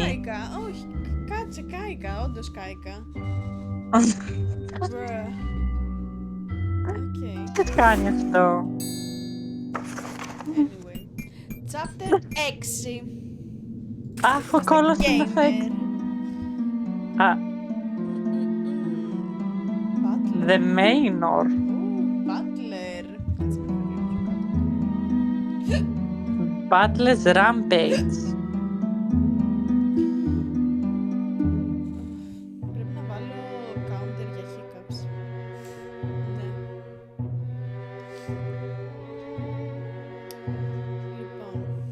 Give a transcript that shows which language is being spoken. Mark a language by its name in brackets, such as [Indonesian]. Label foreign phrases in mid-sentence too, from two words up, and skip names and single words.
[Greek] Κάηκα. Όχι, κάτσε, κάηκα. Όντως κάηκα. Bruh. Okay. Τι κάνει αυτό? [English] Anyway. Chapter 6. [Greek] Αχ, ο κόλλος είναι effect. Butler. The Manor. Butler. Κάτσε να φύγω. Butler's Rampage. Πρέπει να βάλω counter για hiccups. Ναι. Λοιπόν.